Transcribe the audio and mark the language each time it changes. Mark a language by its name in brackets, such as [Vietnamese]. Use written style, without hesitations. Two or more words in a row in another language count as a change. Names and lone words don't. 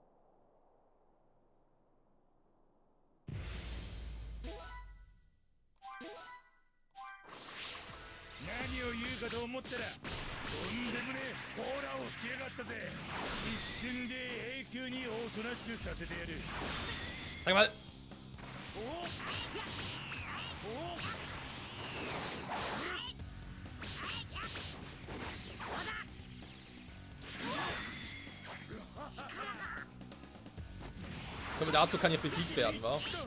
[Japanese] 何を言うかと思ったらとんでもねえホーラーを吹きやがったぜ。一瞬で永久におとなしくさせてやる。 [German] Sag mal! So, dazu kann ich besiegt werden, wa?